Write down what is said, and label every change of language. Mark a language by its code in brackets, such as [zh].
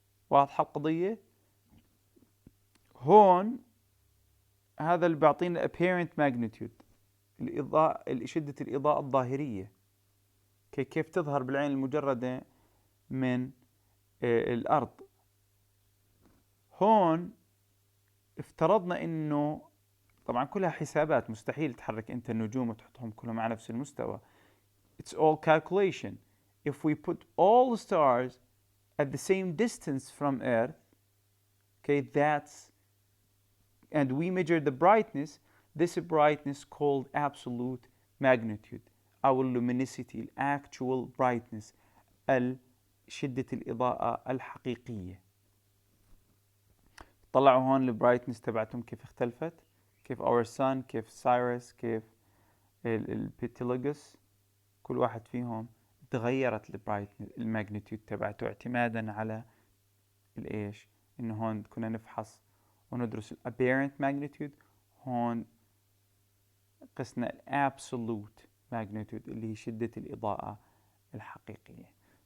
[ar] واضحة القضية؟ هون هذا اللي بيعطينا apparent magnitude، الإضاءة، شدة الإضاءة الظاهرية، كيف تظهر بالعين المجردة من الأرض. هون افترضنا إنه طبعا كلها حسابات، مستحيل تحرك أنت النجوم وتحطهم كلهم على نفس المستوى. [en] It's all calculation. If we put all the stars at the same distance from Earth, okay, and we measure the brightness, this brightness called absolute magnitude أو luminosity، actual brightness، [ar] شدة الإضاءة الحقيقية. طلعوا هون البرايتنس تبعتهم كيف اختلفت، كيف our sun، كيف سايرس، كيف البيتلوغس، كل واحد فيهم تغيرت البرايتنس الماجنتيود تبعته اعتمادا على الايش، انه هون كنا نفحص وندرس الابيرنت ماجنتيود، هون قسنا الابسولوت ماجنتيود اللي هي شدة الإضاءة الحقيقية.